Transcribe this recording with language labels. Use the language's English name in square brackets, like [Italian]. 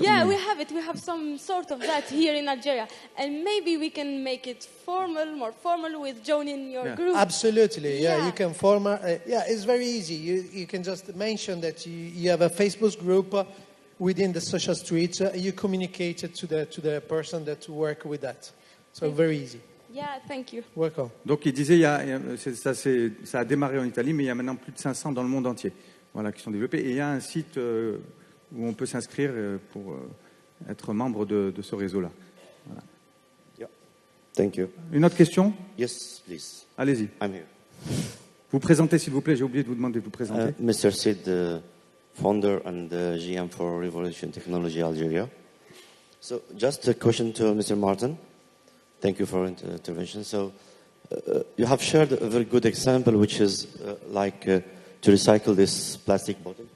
[English] Yeah, we have it. We have some sort of that here in Algeria, and maybe we can make it more formal with joining your group. Absolutely, yeah. You can form. It's very easy. You can just mention that you have a Facebook group within the social streets. You communicate it to the person that work with that. So very easy. Yeah, thank you. Welcome. [French] Donc il disait, ça a démarré en Italie, mais il y a maintenant plus de 500 dans le monde entier, qui sont développés. Et il y a un site où on peut s'inscrire pour être membre de ce réseau-là. Voilà. [English] Yeah. Thank you. [French] Une autre question? [English] Yes, please. [French] Allez-y. [English] I'm here. [French] Vous présentez, s'il vous plaît. J'ai oublié de vous demander de vous présenter. [English] Mr. Sid, founder and GM for Revolution Technology Algeria. So just a question to Mr. Martin. Thank you for intervention. So you have shared a very good example, which is to recycle this plastic bottle.